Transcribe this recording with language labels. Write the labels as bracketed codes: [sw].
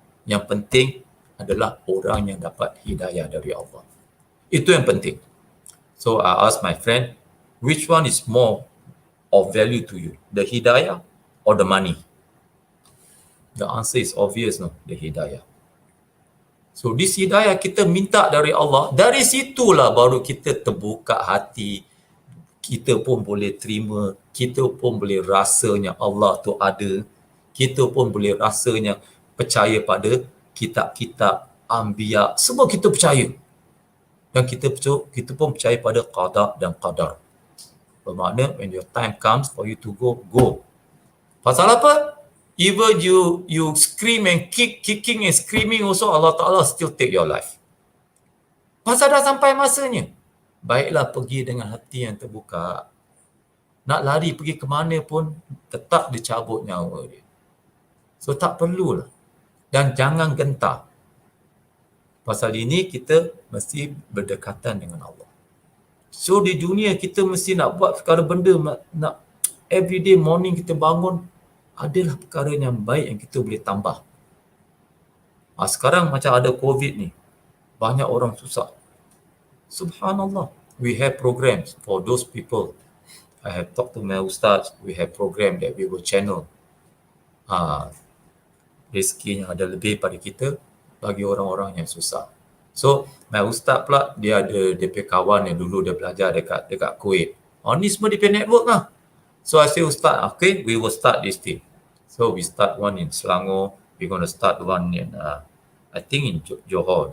[ms] Yang penting adalah orang yang dapat hidayah dari Allah. Itu yang penting. [en] So I ask my friend, which one is more of value to you? The hidayah or the money? The answer is obvious, no? The hidayah. So this hidayah [ms] kita minta dari Allah, dari situlah baru kita terbuka hati, kita pun boleh terima, kita pun boleh rasanya Allah tu ada, kita pun boleh rasanya percaya pada kitab-kitab anbiya, semua kita percaya. Dan kita pun percaya pada qada dan qadar. Bermakna [en] when your time comes for you to go, go. [ms] Pasal apa? [en] Even you scream and kicking and screaming also, Allah Ta'ala still take your life. [ms] Pasal dah sampai masanya. Baiklah pergi dengan hati yang terbuka. Nak lari pergi ke mana pun, tetap dicabut nyawa dia. So tak perlulah. Dan jangan gentar. Pasal ini kita mesti berdekatan dengan Allah. So di dunia kita mesti nak buat perkara benda, nak [en] everyday morning [ms] kita bangun, adalah perkara yang baik yang kita boleh tambah. Sekarang macam ada COVID ni, banyak orang susah. Subhanallah. [en] We have programs for those people. I have talked to my ustaz, we have program that we will channel. [ms] Rezeki yang ada lebih pada kita bagi orang-orang yang susah. So, my ustaz pula, dia ada dia punya kawan yang dulu dia belajar dekat Kuwait. Ni semua dia punya network lah. [en] So, I say, ustaz, okay, we will start this thing. So, we start one in Selangor. We're going to start one in, I think in Johor.